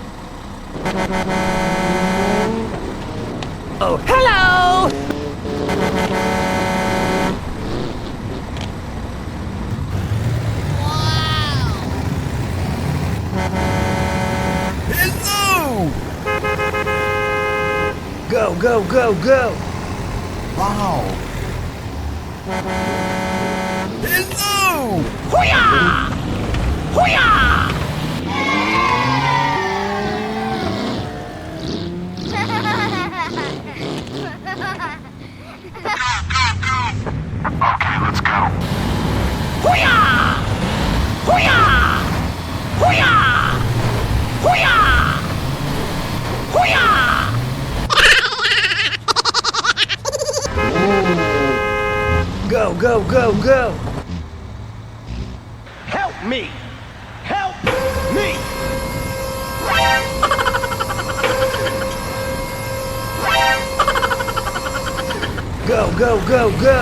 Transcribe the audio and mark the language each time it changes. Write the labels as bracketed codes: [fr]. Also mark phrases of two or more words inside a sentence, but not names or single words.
[en] Oh, hello! Hello! Go, go, go, go! Wow! Hello! Hoo-yah! Hoo-yah! Okay, let's go. Hoo-yah! Hoo-yah! Hoo-yah! Hoo-yah! Hoo-yah! Go, go, go, go! Help me! Help me! Go, go, go, go!